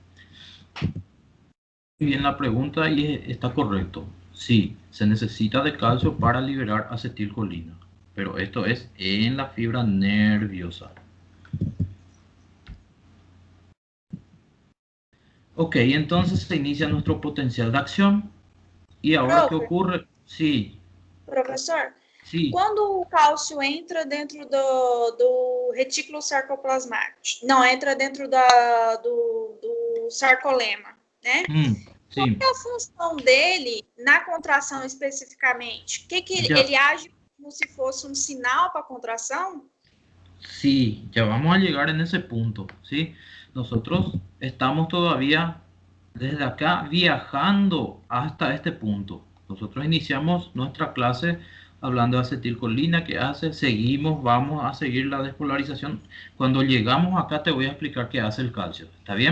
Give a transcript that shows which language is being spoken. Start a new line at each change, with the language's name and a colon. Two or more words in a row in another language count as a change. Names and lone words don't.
Spanish: Bien la pregunta y está correcto. Sí, se necesita de calcio para liberar acetilcolina, pero esto es en la fibra nerviosa. Ok, entonces se inicia nuestro potencial de acción.
Portuguese: E agora,
Spanish: ¿qué ocurre? Sí.
Portuguese: Professor,
Spanish: Sí.
Portuguese: quando o cálcio entra dentro do retículo sarcoplasmático, não, entra dentro do sarcolema, né? Sim. Qual é a função dele na contração especificamente? Ele age como se fosse um sinal para a contração?
Spanish: Sí, ya vamos a llegar en ese punto, ¿sí? Nosotros estamos todavía desde acá viajando hasta este punto. Nosotros iniciamos nuestra clase hablando de acetilcolina, ¿qué hace? Seguimos, vamos a seguir la despolarización. Cuando llegamos acá te voy a explicar qué hace el calcio, ¿está bien?